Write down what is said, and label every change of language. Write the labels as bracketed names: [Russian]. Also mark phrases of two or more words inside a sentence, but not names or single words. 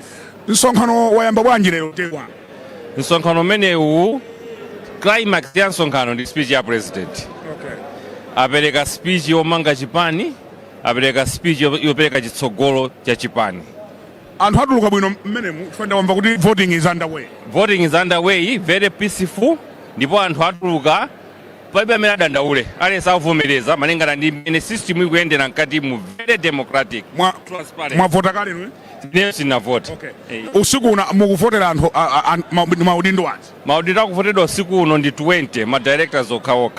[Nyanja] Msonkhano wayamba bwanji lero tekwa? Msonkhano umenewu climax ya msonkhano ndi speech ya president. Apereka speech yomanga chipani, apereka speech yopereka chitsogolo cha chipani. Anthu atuluka bwino mmenemu kufenda wamva kuti [English] voting is underway. Voting is underway, very peaceful. [Nyanja] Ndipo anthu atuluka palibe amene adandaule. Aliyense akuvomereza malingana ndi mmene system ikuyendera mkati mu [English] very democratic. [Nyanja] Mwavota kale inu? Ine sinavota. Usiku una mukuvotera anthu maudindo wanji? Maudindo akuvotedwa usiku uno ndi 20 ma directors okhaokha.